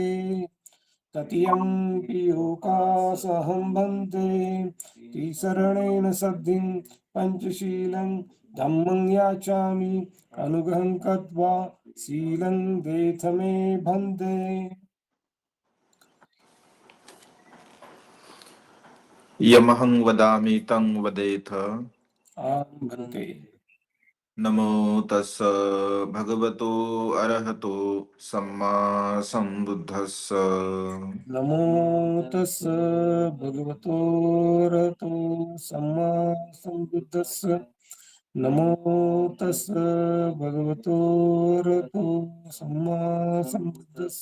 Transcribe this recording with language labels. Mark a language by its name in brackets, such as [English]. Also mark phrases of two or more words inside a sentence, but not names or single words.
[Pali] तृतीयं ओकास अहं भन्ते तिसरणेन सद्धिं पंचशीलं धम्मं याचामि अनुग्रहं कृत्वा शीलं देथ मे भन्ते. यमहं वदामि तं वदेथ. आं भन्ते. नमो तस्स भगवतो अरहतो सम्मा सम्बुद्धस्स. नमो तस्स भगवतो अरहतो सम्मा सम्बुद्धस्स. नमो तस्स भगवतो अरहतो सम्मा सम्बुद्धस्स.